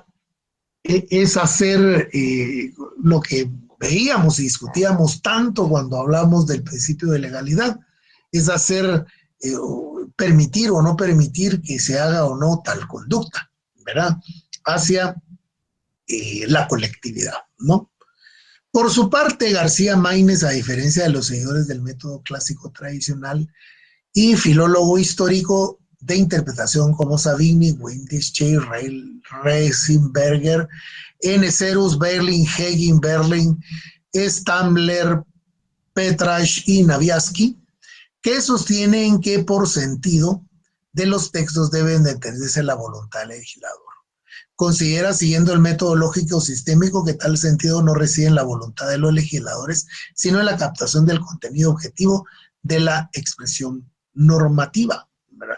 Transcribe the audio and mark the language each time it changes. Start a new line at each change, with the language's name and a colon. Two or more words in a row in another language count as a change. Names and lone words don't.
Spanish: Es hacer lo que veíamos y discutíamos tanto cuando hablamos del principio de legalidad, es hacer, permitir o no permitir que se haga o no tal conducta, ¿verdad? Hacia la colectividad, ¿no? Por su parte, García Maínez, a diferencia de los seguidores del método clásico tradicional y filólogo histórico de interpretación como Savigny, Windisch, Reisenberger, N. Serus, Berlin, Hegin, Berlin, Stamler, Petrach y Naviansky, que sostienen que por sentido de los textos deben de entenderse la voluntad del legislador. Considera, siguiendo el método lógico sistémico, que tal sentido no reside en la voluntad de los legisladores, sino en la captación del contenido objetivo de la expresión normativa, ¿verdad?